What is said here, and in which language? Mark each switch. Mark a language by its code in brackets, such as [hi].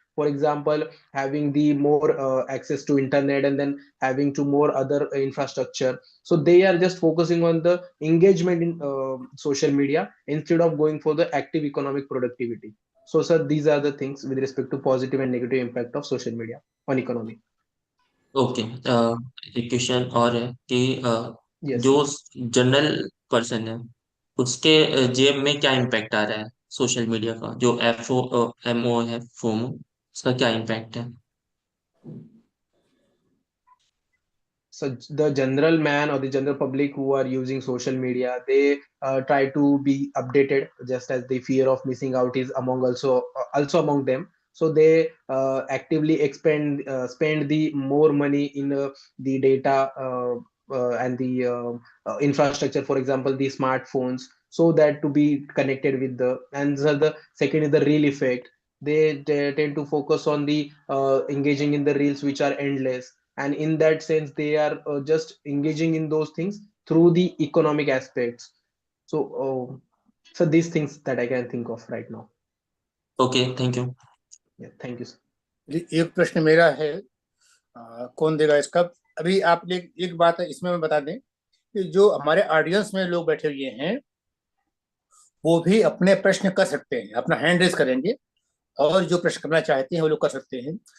[en] For example, having the more access to internet, and then having to more other infrastructure, so they are just focusing on the engagement in social media instead of going for the active economic productivity. So, sir, these are the things with respect to positive and negative impact of social media on economy. [hi] Okay, एक question और है कि [en] Yes, [hi] जो [en] sir. [hi] General person है उसके जेब में क्या इम्पैक्ट आ रहा है सोशल मीडिया का, जो FOMO है, फोमो, उसका क्या इम्पैक्ट है? [en] So the general man or the general public who are using social media, they try to be updated, just as the fear of missing out is among also among them. so they actively spend the more money in the data and the infrastructure, for example the smartphones, so that to be connected with the. And the second is the reel effect. They tend to focus on the engaging in the reels which are endless, and in that sense they are just engaging in those things through the economic aspects. So these things that I can think of right now. Okay, thank you. Yeah, thank you, sir. [hi] एक प्रश्न मेरा है, कौन देगा इसका? अभी आपने एक बात है इसमें मैं बता दें कि जो हमारे ऑडियंस में लोग बैठे हुए हैं वो भी अपने प्रश्न कर सकते हैं, अपना हैंड रेज करेंगे और जो प्रश्न करना चाहते हैं वो लोग कर सकते हैं।